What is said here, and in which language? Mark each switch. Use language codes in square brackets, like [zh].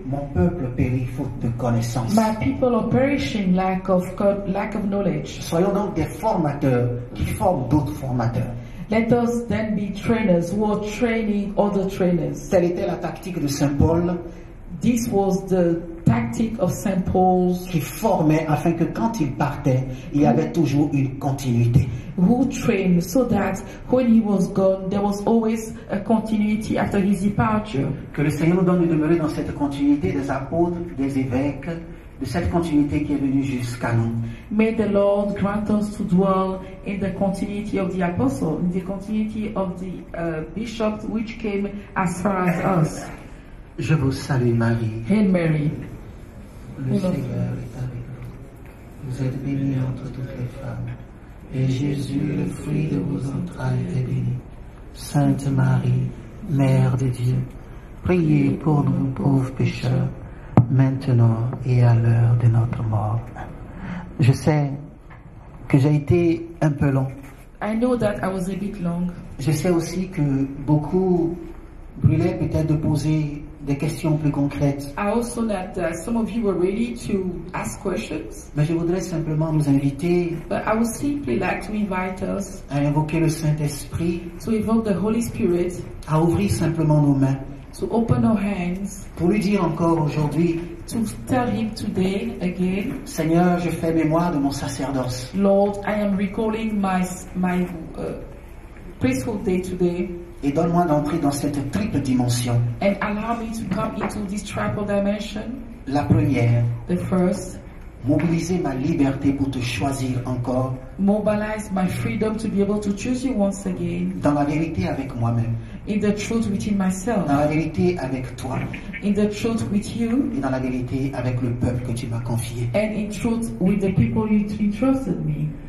[fr] mon peuple périt faute de connaissance. [en] My people are perishing lack of knowledge. [fr] Soyons donc des formateurs qui forment d'autres formateurs. [en] Let us then be trainers who are training other trainers. [fr] Telle était la tactique de Saint Paul, [en] This was the tactic of St. Paul's, [fr] qui formait afin que quand il partait, il y avait toujours une continuité. [en] who trained so that when he was gone, there was always a continuity after his departure. [fr] Que le Seigneur nous donne de demeurer dans cette continuité des apôtres, des évêques de cette continuité qui est venue jusqu'à nous. [en] May the Lord grant us to dwell in the continuity of the apostle, in the continuity of the bishops which came as far as us. [fr] Je vous salue Marie. [en] Hail Mary. [fr] Le Seigneur est avec vous. Vous êtes bénie entre toutes les femmes. Et Jésus, le fruit de vos entrailles, est béni. Sainte Marie, Mère de Dieu, priez pour nous pauvres pécheurs, maintenant et à l'heure de notre mort. Je sais que j'ai été un peu long. [en] I know that I was a bit long. [fr] Je sais aussi que beaucoup brûlaient peut-être de poser des questions plus concrètes. [en] I also know that some of you were ready to ask questions, [fr] Mais je voudrais simplement nous inviter [en] but I would simply like to invite us [fr] à invoquer le Saint-Esprit, [en] to invoke the Holy Spirit, [fr] à ouvrir simplement nos mains, [en] to open our hands, [fr] pour lui dire encore aujourd'hui, [en] to tell Him today again, [fr] Seigneur, je fais mémoire de mon sacerdoce. [en] Lord, I am recalling my priesthood day today, [fr] Et donne-moi d'entrer dans cette triple dimension. [en] and allow me to come into this triple dimension. [fr] La première, [en] The first, [fr] mobiliser ma liberté pour te choisir encore, [en] mobilize my freedom to be able to choose you once again, [fr] dans la vérité avec moi-même, [en] in the truth within myself, [fr] dans la vérité avec toi, [en] in the truth with you, [fr] et dans la vérité avec le peuple que tu m'as confié. [en] and in truth with the people you entrusted me.